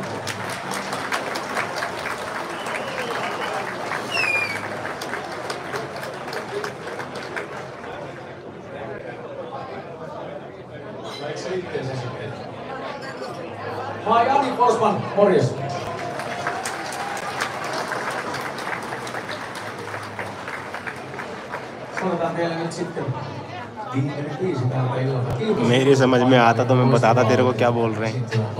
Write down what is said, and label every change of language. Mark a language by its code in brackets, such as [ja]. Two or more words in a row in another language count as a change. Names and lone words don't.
[fi] Eikö se itteensä sitten? Mä oon Jani Forsman, morjes! [hi] मेरी समझ में आता तो मैं बताता तेरे को क्या बोल रहे हैं।